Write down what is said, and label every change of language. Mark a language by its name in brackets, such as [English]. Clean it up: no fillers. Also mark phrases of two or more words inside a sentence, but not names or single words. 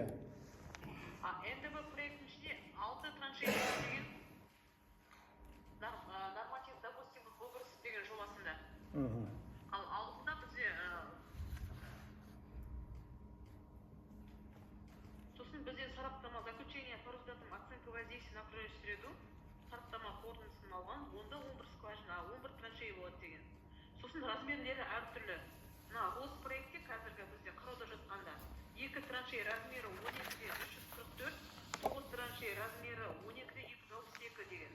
[Kazakh] НДБ проектінің ішінде 6 траншея болады деген норматив, допустим, Богорск деген жобасында. Ал алдында бізде сосын бізде сараптама [Russian] заключение по результатам оценки воздействия на окружающую среду [Kazakh] сараптама қорытындысын алған, онда 11 скважина, 11 траншея болады деген. Сосын размерлері әртүрлі. Мына Рос проектте қазіргі бізде қарауда жатқанда 2 траншея размері 12-де 344, 9 траншея размері 12-де 262 деген.